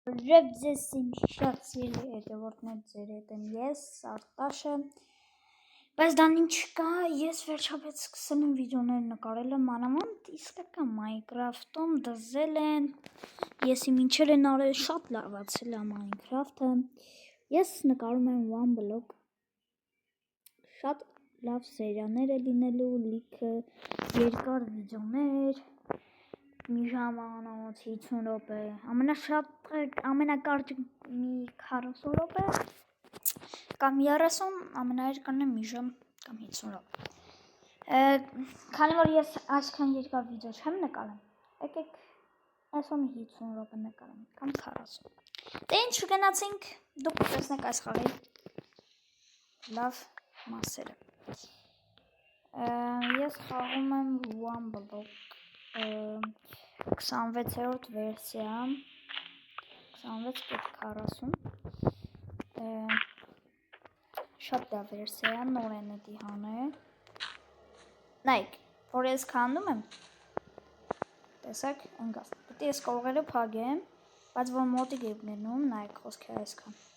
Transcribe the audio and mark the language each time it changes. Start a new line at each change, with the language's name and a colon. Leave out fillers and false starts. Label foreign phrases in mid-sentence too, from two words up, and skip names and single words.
Armenian: Բարև ձեզ իմ շատ սիրելի հետևորդներ, ձեր հետ եմ ես, Արտաշը, բայց դա ինչ կա, ես վերջապես սկսել եմ վիդեոներ նկարելը մանավանդ իսկական Minecraft-ում դզել են, ես իմ ինչեր են արել, շատ լավացել է Minecraft-ը, ես նկարում եմ
English: one block,
Armenian: շատ լավ սերիաներ է լինելու, լիքը երկար վիդեոներ, մի ժամանոց 50 րոպե, ամենակարճը մի 40 րոպե կամ 30, ամենաերկարն է մի ժամ կամ 50 րոպե։ Քանի որ ես այսքան երկար վիդեո չեմ նկարում, եկեք այսօր 50 րոպե նկարեմ կամ 40։ Դե ինչ գնացինք, դուք տեսնեք այս խաղի լավ մասերը։ Ես խաղում եմ
English: one block
Armenian: 26-րդ վերսիա 26.40 շատ լավ վերսիա է, նոր են էդի հանել նայք, որ ես քանդում եմ տեսակ ընգաս պետք է ես կողերը փագեմ, բայց որ մոտիկ եք գնում, նայք խոսքը այսքան